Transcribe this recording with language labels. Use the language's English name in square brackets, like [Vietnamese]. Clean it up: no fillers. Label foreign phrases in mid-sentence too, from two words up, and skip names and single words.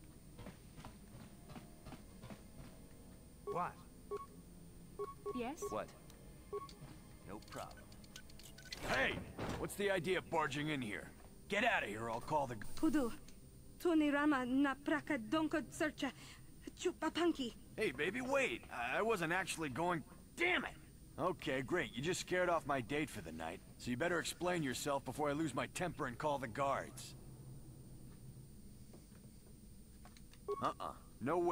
[English] What? Yes? What? No problem. Hey! What's the idea of barging in here? Get out of here, I'll call the... Pudu. Tunirama na praka donko searcha. Chupapanki. Hey, baby, wait! I wasn't actually going... Damn it! Okay, great. You just scared off my date for the night. So you better explain yourself before I lose my temper and call the guards. No way.